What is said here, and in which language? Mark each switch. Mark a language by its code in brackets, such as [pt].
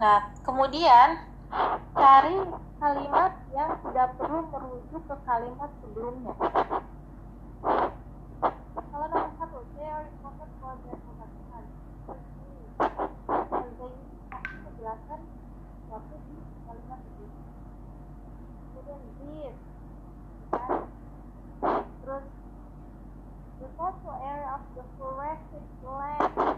[id] Nah, kemudian cari kalimat yang tidak perlu merujuk ke kalimat sebelumnya. Kalau nomor 1, [en] they are important for their production. [id] They menjelaskan sesuatu di kalimat sebelumnya. Kemudian this, kan? [en] Terus the total area of the forested land.